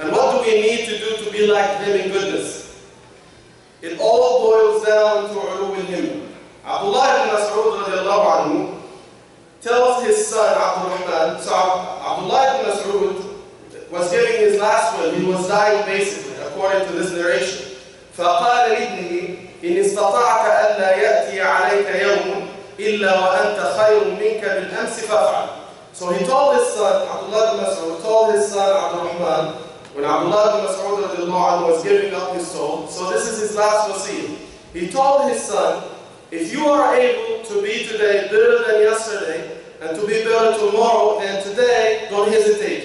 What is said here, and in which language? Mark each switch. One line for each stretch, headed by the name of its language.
English: And what do we need to do to be like them in goodness? It all boils down to ulul himma. Abdullah ibn Mas'ud radiallahu anhu tells his son Abdul Rahman, so Abdullah ibn Mas'ud was giving his last will, he was dying basically, according to this narration.
Arabic: فقال لابنه إن استطعت ألا يأتي عليك يوم إلا وأنت خير منك بالأمس فافعل.
English: So he told his son, Abdullah ibn Mas'ud, told his son Abdul Rahman, when Abdullah ibn Mas'ud radiallahu anhu was giving up his soul, so this is his last wasiyah. He told his son, if you are able to be today better than yesterday, and to be better tomorrow than today, don't hesitate.